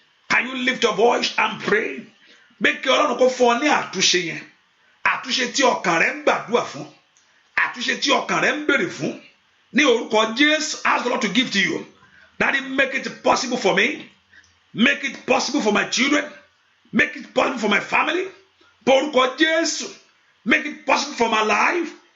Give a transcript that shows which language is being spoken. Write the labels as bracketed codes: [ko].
[en] Can you lift your voice and pray? [yo] Bẹ́ẹ̀ kí Ọlọ́run kó fún ọ ní àtúnṣe yẹn. Àtúnṣe tí ọkàn rẹ ń gbàdúrà fún. Àtúnṣe tí ọkàn rẹ ń béèrè fún. Ní orúkọ Jésù, [en] ask the Lord to give to you. Daddy, make it possible for me. Make it possible for my children. Make it possible for my family. [yo] Porúkọ Jésù, [en] make it possible for my life.